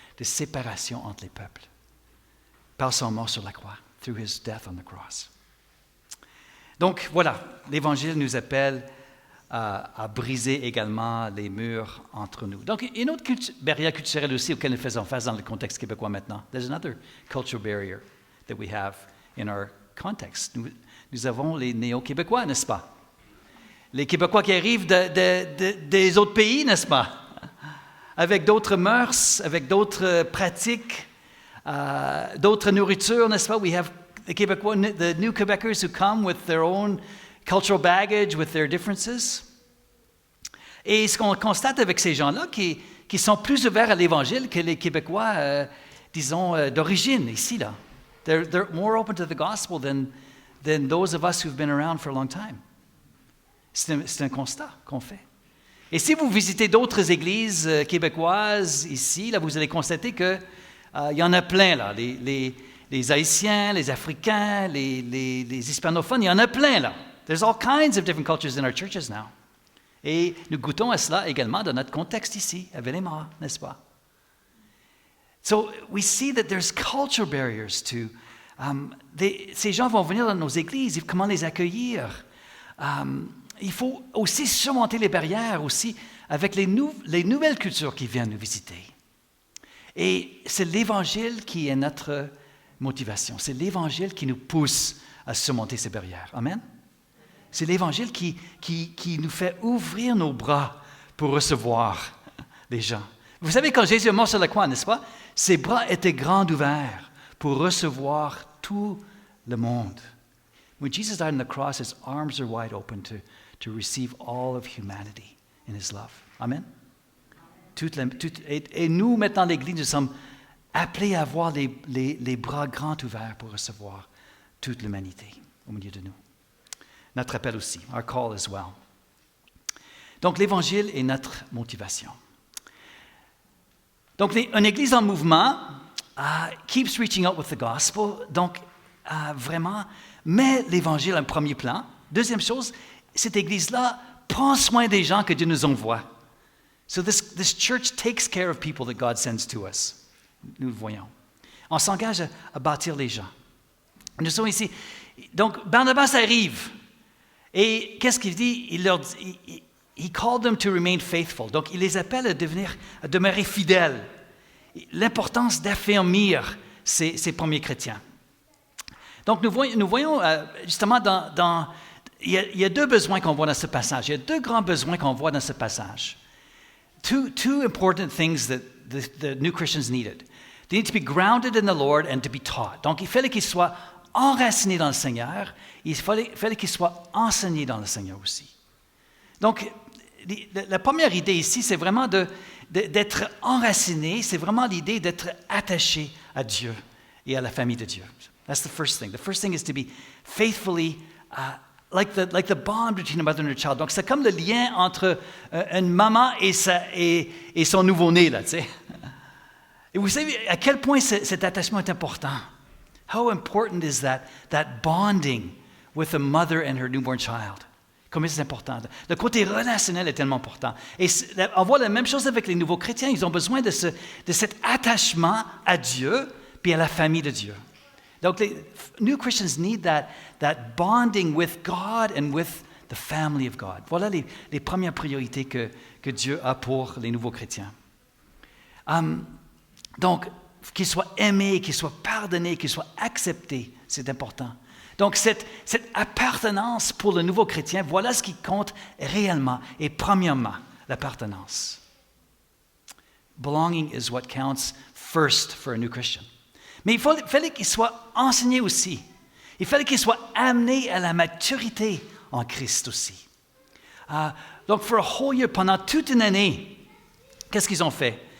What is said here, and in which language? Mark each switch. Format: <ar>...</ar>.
<fr>de séparation entre les peuples par son mort sur la croix,</fr> <en>through his death on the cross.</en> <fr>Donc voilà, l'Évangile nous appelle à briser également les murs entre nous. Donc, une autre barrière culturelle aussi auquel nous faisons face dans le contexte québécois maintenant.</fr> <en>There's another cultural barrier that we have in our context.</en> <fr>Nous avons les néo-québécois, n'est-ce pas? Les Québécois qui arrivent des autres pays, n'est-ce pas? Avec d'autres mœurs, avec d'autres pratiques, d'autres nourritures, n'est-ce pas?</fr> <en>We have the Québécois, the new Quebecers who come with their own cultural baggage, with their differences.</en> <fr>Et ce qu'on constate avec ces gens-là, qui sont plus ouverts à l'Évangile que les Québécois, disons, d'origine, ici, là.</fr> <en>They're more open to the gospel than those of us who've been around for a long time.</en> <fr>C'est un constat qu'on fait. Et si vous visitez d'autres églises québécoises ici, là, vous allez constater qu'il y en a plein, là. Les Haïtiens, les Africains, les hispanophones, il y en a plein, là.</fr> <en>There's all kinds of different cultures in our churches now.</en> <fr>Et nous goûtons à cela également dans notre contexte ici, à Villemort, n'est-ce pas?</fr> <en>So we see that there's cultural barriers to...</en> <fr>ces gens vont venir dans nos églises, comment les accueillir? Il faut aussi surmonter les barrières aussi avec les nouvelles cultures qui viennent nous visiter. Et c'est l'Évangile qui est notre motivation. C'est l'Évangile qui nous pousse à surmonter ces barrières. Amen? C'est l'Évangile qui nous fait ouvrir nos bras pour recevoir les gens. Vous savez, quand Jésus est mort sur la croix, n'est-ce pas? Ses bras étaient grands ouverts pour recevoir tout le monde.</fr> <en>When Jesus died on the cross, his arms are wide open to receive all of humanity in his love.</en> <fr>Amen? Et nous, maintenant, l'Église, nous sommes appelés à avoir les bras grands ouverts pour recevoir toute l'humanité au milieu de nous. Notre appel aussi,</fr> <en>our call as well.</en> <fr>Donc, l'Évangile est notre motivation. Donc, une Église en mouvement</fr> <en>keeps reaching out with the gospel.</en> <fr>Donc, vraiment, met l'Évangile en premier plan. Deuxième chose, cette Église-là prend soin des gens que Dieu nous envoie.</fr> <en>So this church takes care of people that God sends to us.</en> <fr>Nous le voyons. On s'engage à bâtir les gens. Nous sommes ici. Donc, Barnabas arrive. Et qu'est-ce qu'il dit?</fr> <en>He called them to remain faithful.</en> <fr>Donc, il les appelle à demeurer fidèles. L'importance d'affermir ces premiers chrétiens. Donc, nous voyons justement il y a deux besoins qu'on voit dans ce passage. Il y a deux grands besoins qu'on voit dans ce passage.</fr> <en>Two important things that the new Christians needed. They need to be grounded in the Lord and to be taught.</en> <fr>Donc, il fallait qu'ils soient enracinés dans le Seigneur. Il fallait qu'ils soient enseignés dans le Seigneur aussi. Donc, la première idée ici, c'est vraiment d'être enraciné. C'est vraiment l'idée d'être attaché à Dieu et à la famille de Dieu.</fr> <en>That's the first thing. The first thing is to be faithfully like the bond between a mother and a child.</en> <fr>Donc, c'est comme le lien entre une maman et son nouveau-né, là, tu sais. Et vous savez à quel point cet attachement est important.</fr> <en>How important is that bonding with a mother and her newborn child?</en> <fr>Combien c'est important. Le côté relationnel est tellement important. Et on voit la même chose avec les nouveaux chrétiens. Ils ont besoin de cet attachement à Dieu puis à la famille de Dieu. Donc, les</fr> <en>new Christians need that bonding with God and with the family of God.</en> <fr>Voilà les premières priorités que Dieu a pour les nouveaux chrétiens. Donc, qu'ils soient aimés, qu'ils soient pardonnés, qu'ils soient acceptés, c'est important. Donc, cette appartenance pour le nouveau chrétien, voilà ce qui compte réellement et premièrement, l'appartenance.</fr> <en>Belonging is what counts first for a new Christian.</en> <fr>Mais il fallait qu'il soit enseigné aussi. Il fallait qu'il soit amené à la maturité en Christ aussi. Donc,</fr> <en>for a whole year,</en> <fr>pendant toute une année, qu'est-ce qu'ils ont fait?</fr>